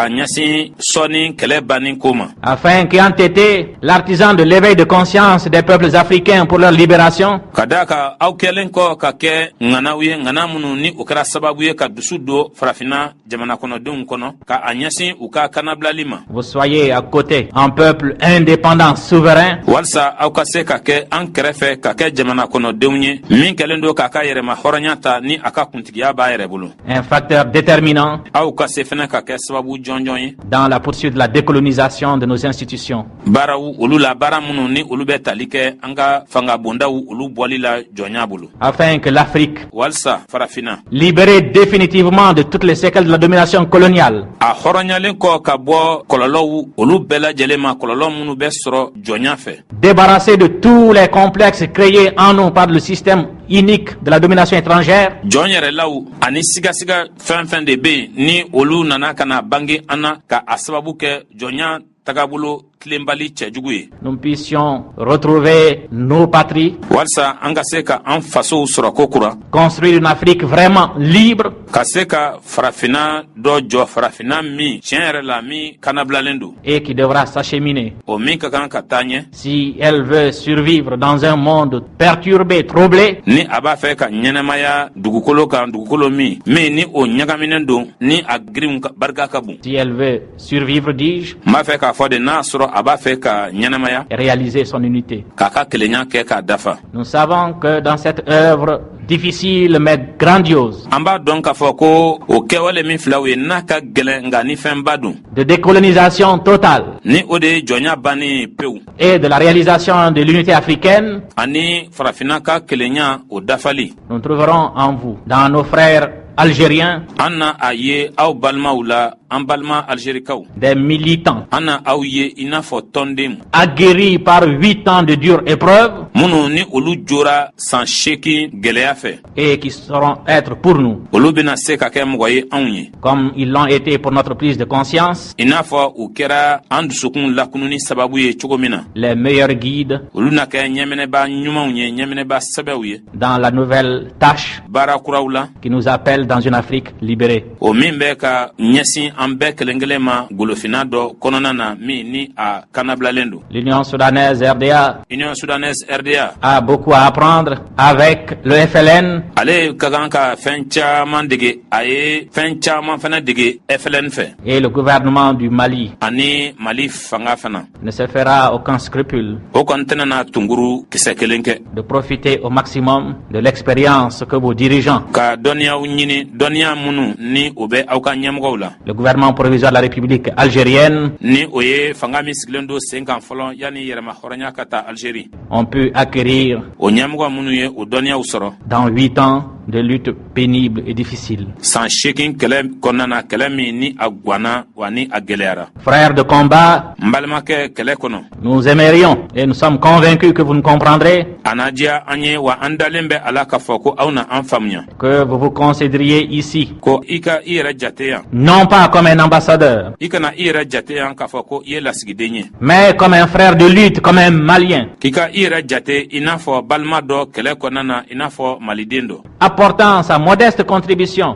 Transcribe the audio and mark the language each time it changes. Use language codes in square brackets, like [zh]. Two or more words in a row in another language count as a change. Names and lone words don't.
[fr] afin qu'ayant été l'artisan de l'éveil de conscience des peuples africains pour leur libération, vous soyez à côté, un peuple indépendant, souverain, un facteur déterminant [bm] aw ka se fana ka kɛ sababu jɔnjɔn ye [fr] dans la poursuite de la décolonisation de nos institutions. [bm] baaraw olu la baara minnu ni olu bɛ tali kɛ an ka fanga bondaw olu bɔli la jɔnya bolo [fr] Afin que l'Afrique, [bm] walisa farafina [fr] libérée définitivement de toutes les séquelles de la domination coloniale, [bm] a hɔrɔnyalen kɔ ka bɔ kɔlɔlɔw olu bɛɛ lajɛlen ma kɔlɔlɔ minnu bɛ sɔrɔ jɔnya fɛ [fr] débarrassée de tous les complexes créés en nous par le système unique de la domination étrangère, [bm] jɔn yɛrɛlaw ani sigasiga fɛn fɛn de bɛ yen ni olu nana ka na bange an na ka a sababu kɛ jɔnya tagabolo tilenbali cɛjugu ye [fr] nous puissions retrouver nos patries, [bm] walisa an ka se ka an fasow sɔrɔ ko kura [fr] construire une Afrique vraiment libre, [bm] ka se ka farafina dɔ jɔ farafina min tiɲɛ yɛrɛ la min kanabilalen don [fr] et qui devra s'acheminer. [bm] o min ka kan ka taa ɲɛ [fr] Si elle veut survivre dans un monde perturbé, troublé, [bm] ni a b'a fɛ ka ɲɛnɛmaya dugukolo kan dugukolo min ni o ɲagaminen don ni a girinw barika ka bon [fr] si elle veut survivre, dis-je, [bm] n b'a fɛ k'a fɔ de n'a sɔrɔ a b'a fɛ ka ɲɛnɛmaya [fr] et réaliser son unité. [bm] k'a ka kelenya kɛ k'a dafa [fr] Nous savons que dans cette œuvre difficile mais grandiose [bm] an b'a dɔn k'a fɔ ko o kɛwale min filaw ye n'a ka gɛlɛn nka ni fɛnba don [fr] de décolonisation totale [bm] ni o de ye jɔnya bannen pewu [fr] et de la réalisation de l'unité africaine, [bm] ani farafina ka kelenya o dafali [fr] nous trouverons en vous, dans nos frères algériens, [bm] an na a ye aw balimaw la an balima algerikaw [fr] des militants [bm] an na aw ye i n'a fɔ tɔnden [fr] aguerris par 8 ans de dures épreuves [bm] minnu ni olu jora san 8 gwɛlɛya fɛ [fr] et qui sauront être pour nous, [bm] olu bena se ka kɛ mɔgɔ ye anw ye [fr] comme ils l'ont été pour notre prise de conscience, [bm] i n'a fɔ u kɛra an dusukun lakununi sababu ye cogo min na [fr] les meilleurs guides [bm] olu na kɛ ɲɛminɛba ɲumanw ye ɲɛminɛba sɛbɛw ye [fr] dans la nouvelle tâche [bm] baara kuraw la [fr] qui nous appelle dans une Afrique libérée. [bm] o min bɛ ka ɲɛsin an bɛɛ kelen kelen ma golofina dɔ kɔnɔna na min ni a kanabilalen don [fr] L'Union soudanaise RDA union sudanaise rda a beaucoup à apprendre avec le FLN [bm] ale ka kan ka fɛn caaman dege a ye fɛn caaman fana dege fln fɛ [fr] et le gouvernement du Mali [bm] ani mali fanga fana [fr] ne se fera aucun scrupule [bm] o kɔni tɛnana tunguru kisɛ kelen kɛ [fr] de profiter au maximum de l'expérience que vos dirigeants, [bm] ka dɔnniyaw ɲini dɔnniya minnu ni o bɛ aw ka ɲɛmɔgɔw la [fr] le gouvernement provisoire de la République algérienne, [bm] ni o ye fanga min sigilen don sen kan fɔlɔ yanni yɛrɛma hɔrɔnya ka taa algérie [fr] ont pu acquérir [bm] o ɲɛmɔgɔ minnu ye o dɔnniyaw sɔrɔ [fr] dans 8 ans de lutte pénible et difficile. [bm] san 8 kɛlɛ kɔnɔna na kɛlɛ min ni a gwanna wa ni a gwɛlɛyara [fr] Frères de combat, [bm] n balimakɛ kɛlɛ kɔnɔ [fr] nous aimerions et nous sommes convaincus que vous nous comprendrez [bm] a na diya an ye wa an dalen bɛ a la k'a fɔ ko aw na an faamuya [fr] que vous vous considériez ici [bm] ko i ka i yɛrɛ jate yan [fr] non pas comme un ambassadeur, [bm] i kana i yɛrɛ jate yan k'a fɔ ko i ye lasigiden ye [fr] mais comme un frère de lutte, comme un Malien, [bm] k'i ka i yɛrɛ jate i n'a fɔ balima dɔ kɛlɛ kɔnɔna na i n'a fɔ maliden dɔ [fr] apportant sa modeste contribution